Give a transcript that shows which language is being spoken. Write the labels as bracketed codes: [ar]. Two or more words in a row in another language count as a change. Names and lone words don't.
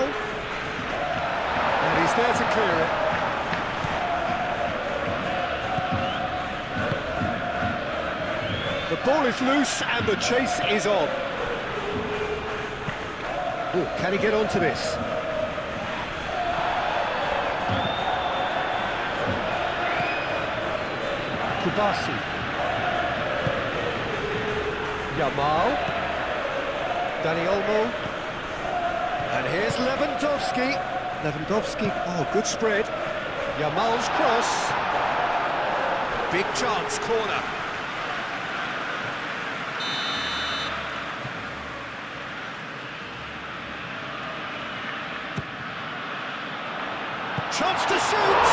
[en] And he's there to clear it. The ball is loose and the chase is on. Oh, can he get onto this? Kubasi. Yamal. Dani Olmo. And here's Lewandowski. Lewandowski, oh, good spread. Yamal's cross. Big chance, corner. Chance to shoot!